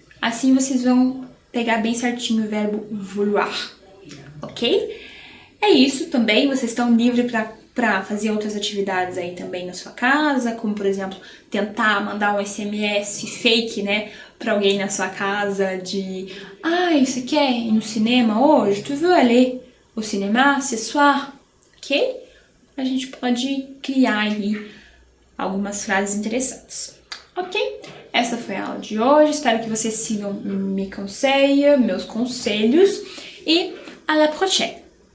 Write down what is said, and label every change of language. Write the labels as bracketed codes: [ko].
[pt] Assim vocês vão pegar bem certinho o verbo vouloir, ok? É isso também, vocês estão livres para fazer outras atividades aí também na sua casa, como por exemplo, tentar mandar um SMS fake, né, para alguém na sua casa de você quer ir no cinema hoje? [fr] Tu veux aller au cinéma ce soir? [pt] Ok? A gente pode criar aí algumas frases interessantes. Ok? Essa foi a aula de hoje, espero que vocês sigam meus conselhos e [fr] à la prochaine!